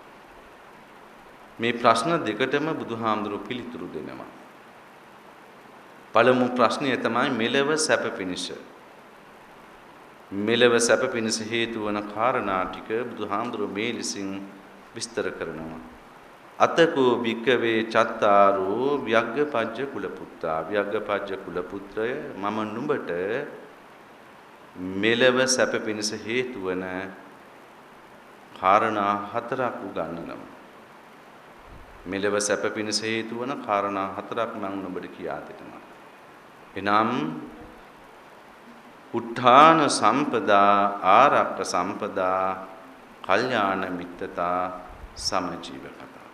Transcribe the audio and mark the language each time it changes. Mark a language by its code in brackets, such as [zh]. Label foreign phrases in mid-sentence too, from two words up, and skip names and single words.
[si] මේ ප්‍රශ්න දෙකටම බුදුහාමුදුරු පිළිතුරු දෙනවා. පළමු ප්‍රශ්නය තමයි මෙලව සැප පිණිස. මෙලව සැප පිණිස හේතු වන කාරණා ටික බුදුහාමුදුරු මේ ලෙසින් විස්තර කරනවා. [pi] අතකෝ භික්කවේ චත්තාරෝ ව්‍යග්ගපජ්ජ කුලපුත්තා. [si] ව්‍යග්ගපජ්ජ කුලපුත්‍රය මම නුඹට මෙලව සැප පිණිස හේතු වන කාරණා හතරක් උගන්වනවා. මෙලව සැප පිණිස හේතු වන කාරණා හතරක් මම නුඹට කියා දෙනවා. [pi] එනම් උත්ථාන සම්පදා ආරක්ක සම්පදා කල්යාණ මිත්තතා සමජීවකතා.